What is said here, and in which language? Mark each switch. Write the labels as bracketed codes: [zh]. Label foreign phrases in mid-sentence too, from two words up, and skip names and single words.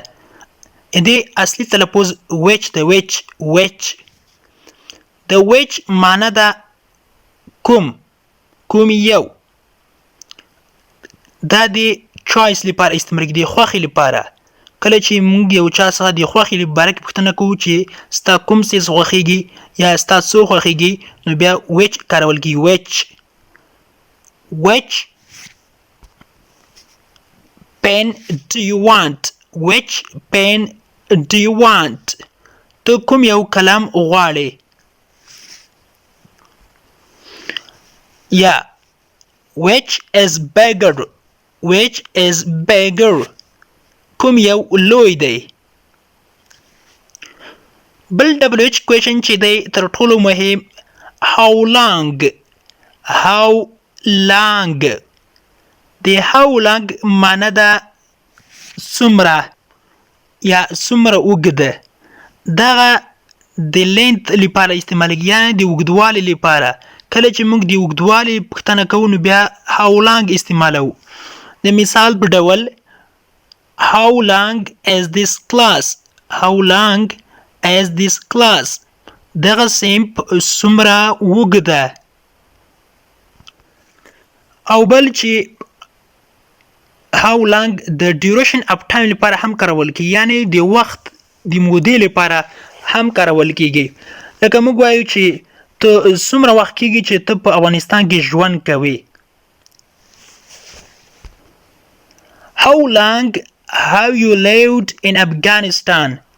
[ps] دې اصلي تلفظ which ده which د which معنی ده کوم یو. دا د choice لپاره استعمال کیږي د خوښې لپاره. کله چې موږ یو چا څخه د خوښې باره کې پوښتنه کوو چې ستا کوم څیز خوښیږي یا ستا څو خوښیږي نو بیا which کارول کیږي. [en] which pen do you want. which pen do you want. [ps] ته کوم یو کلام غواړې. [en] Yeah. which is bigger. [ps] کوم یو لوی دی. بل [en] WH question [ps] چې دی تر ټولو مهم [en] how long. [ps] د [en] how long [ps] معنی ده څومره یا څومره اوږده. دغه د length لپاره استعمالېږي یعنې د اوږدوالي لپاره. کله چې موږ د اوږدوالي پوښتنه کوو نو بیا [en] how long [ps] استعمالوو. د مثال په ډول [en] how long is this class. [ps] دغه سیم څومره اوږده. او بل چې [en] how long [ps] د [en] duration of time [ps] لپاره هم کارول کیږي یعنی د وخت د مودې لپاره هم کارول کیږي. لکه موږ وایو چې ته څومره وخت کیږي چې ته په افغانستان کې ژوند کوي. [en] how long have you lived in Afghanistan.